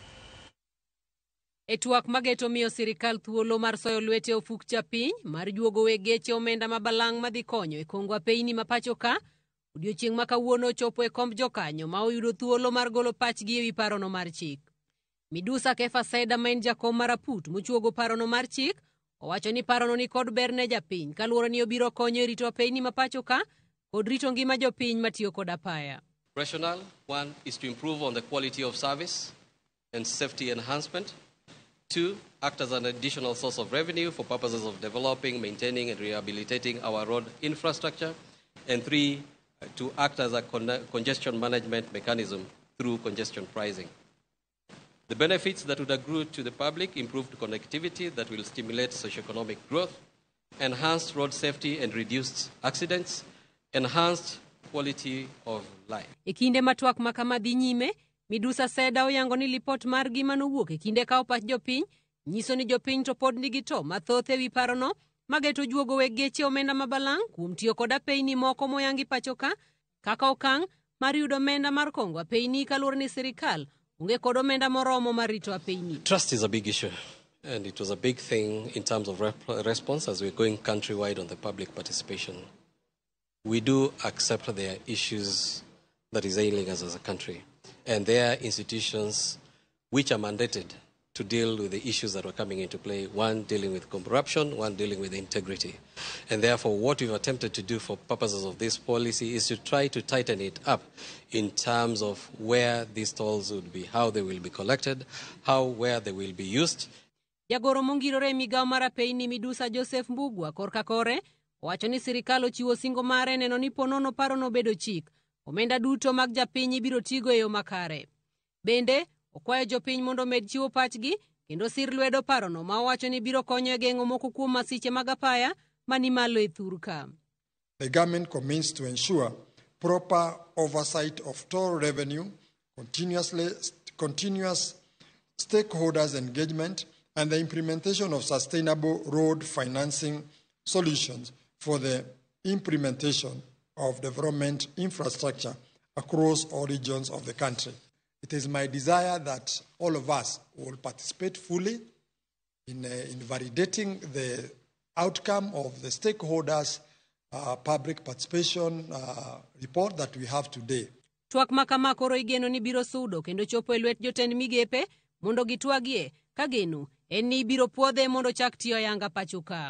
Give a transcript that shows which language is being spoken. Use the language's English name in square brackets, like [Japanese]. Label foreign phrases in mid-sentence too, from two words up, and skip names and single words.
[Luo (Kenya and Tanzania)] E twak mageto miyo sirikal thuolo mar soyo lwete ofuk cha piny mar juogo wegeche omenda mabalang' madhi konyo e kongo apeyni ma pacho ka odiochieng' ma kawuono chopo e komb jokanyo ma oyudo thuolo mar golo pachgi ewi parono mar chik. Medusa Kefa Seda ma en jakom mar aput mochuogo parono mar chik owacho ni parono ni kod ber ne japiny kaluwore ni obiro konyo e rito apeyni mapacho ka kod rito ngima jopiny matiyo kod apaya. [English] Rationale, one is to improve on the quality of service and safety enhancement. 2, act as an additional source of revenue for purposes of developing, maintaining, and rehabilitating our road infrastructure. And 3, to act as a congestion management mechanism through congestion pricing. The benefits that would accrue to the public: improved connectivity that will stimulate socioeconomic growth, enhanced road safety and reduced accidents, enhanced quality of life. [Luo (Kenya and Tanzania)] E kinde matwak makama dhi nyime, Midusa Seda oyango ni lipot mar gima nowuok e kinde ka opach jopiny nyiso ni jopiny to pod nigi to mathoth ewi parono mageto juogo weg geche omenda mabalang' kuom tiyo kod apeyni moko moyangi pacho ka kaka okang' mar yudo omenda mar kongo apeyni kaluwore ni sirikal onge kod omenda moromo mar rito apeyni. [English] Trust is a big issue, and it was a big thing in terms of response as we're going countrywide on the public participation. We do accept there are issues that is ailing us as a country, and there are institutions which are mandated to deal with the issues that were coming into play, one dealing with corruption, one dealing with integrity. And therefore, what we've attempted to do for purposes of this policy is to try to tighten it up in terms of where these tolls would be, how they will be collected, where they will be used. [Luo (Kenya and Tanzania)] Jagoro mongirore e migawo mar apeyni Midusa Joseph Mbugua korka kore owacho ni sirikal ochiwo singo mare neno ni ponono parono bedo chik. Omenda duto mag japiny ibiro tigo e yo makare. Bende okwayo jopiny mondo med chiwo pachgi kendo sir lwedo parono ma owacho ni biro konyo e geng'o moko kuom masiche mag apaya mani malo e thur ka. [English] The government commits to ensure proper oversight of toll revenue, continuous stakeholders engagement, and the implementation of sustainable road financing solutions for the implementation of development infrastructure across all regions of the country. It is my desire that all of us will participate fully in validating the outcome of the stakeholders' public participation report that we have today. [Luo (Kenya and Tanzania)] Twak makama koro igeno ni biro sudo kendo chopo e lwet jotend migepe mondo gitwagie ka geno en ni biro puodhe mondo chak tiyo ayanga pacho ka.